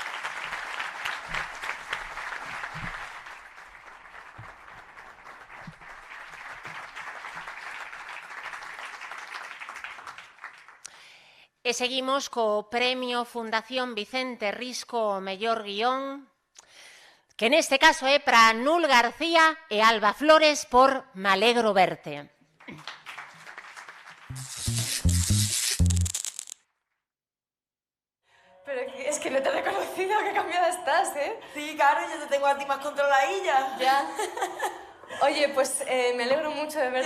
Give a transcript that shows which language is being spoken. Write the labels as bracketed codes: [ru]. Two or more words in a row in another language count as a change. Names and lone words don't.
[gl] E seguimos co Premio Fundación Vicente Risco ao mellor guión, que neste caso é para Nul García e Alba Flores por M'alegro verte. [es] Pero es que no te he reconocido, qué cambiada estás, ¿eh? Sí, claro, yo te tengo a ti más controladilla. Ya. Oye, pues me alegro mucho de verte.